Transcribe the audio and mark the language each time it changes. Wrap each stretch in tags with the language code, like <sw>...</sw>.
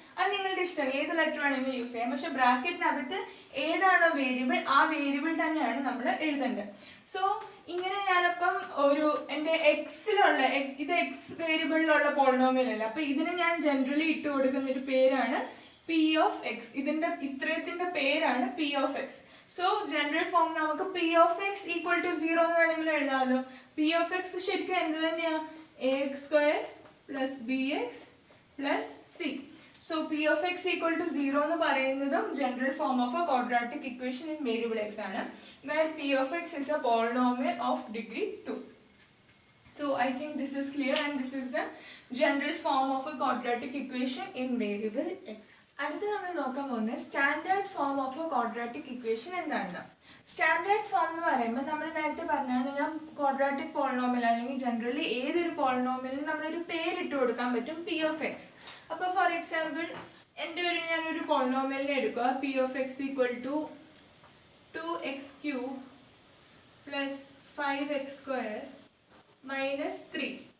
<ml>അത് നിങ്ങളുടെ ഇഷ്ടം, ഏത് ലെറ്റർ വേണമെങ്കിലും യൂസ് ചെയ്യാം. പക്ഷെ ബ്രാക്കറ്റിനകത്ത് ഏതാണോ വേരിയബിൾ ആ വേരിയബിൾ തന്നെയാണ് നമ്മൾ എഴുതേണ്ടത്. സോ ഇങ്ങനെ ഞാനപ്പം എൻ്റെ എക്സിലുള്ള, ഇത് എക്സ് വേരിയബിളിലുള്ള പോളിനോമിയൽ അല്ല, അപ്പൊ ഇതിന് ഞാൻ ജനറലി ഇട്ട് കൊടുക്കുന്ന ഒരു പേരാണ് p of x. ഇത്രയത്തിന്റെ പേരാണ് p of x. So general form നമുക്ക് p of x equal to 0 എന്ന് വേണമെങ്കിൽ എഴുതാമല്ലോ. p of x ശരിക്കും എന്ത് തന്നെയാ, ax² + bx + c.</ml> <en>So p of x equal to 0</en> <ml>എന്ന് പറയുന്നതും</ml> <en>general form of a quadratic equation in variable x ആണ്, where p of x is a polynomial of degree 2. So I think this is clear, and this is the general form of a quadratic equation in variable x.</en> <ml>അടുത്ത നമ്മൾ നോക്കാൻ പോകുന്നത് standard form of A quadratic equation എന്താണ്. Standard form എന്ന് പറയുമ്പോൾ നമ്മൾ നേരത്തെ പറഞ്ഞാൽ ക്വാഡ്രാറ്റിക് പോളിനോമിയൽ അല്ലെങ്കിൽ ജനറലി ഏതൊരു പോളിനോമിയലിനും നമ്മളൊരു പേരിട്ട് കൊടുക്കാൻ പറ്റും, p of x. അപ്പോൾ ഫോർ എക്സാമ്പിൾ ഞാനൊരു പോളിനോമിയലിനെ എടുക്കുക, p of x equal to 2x³ + 5x² - 3.</ml>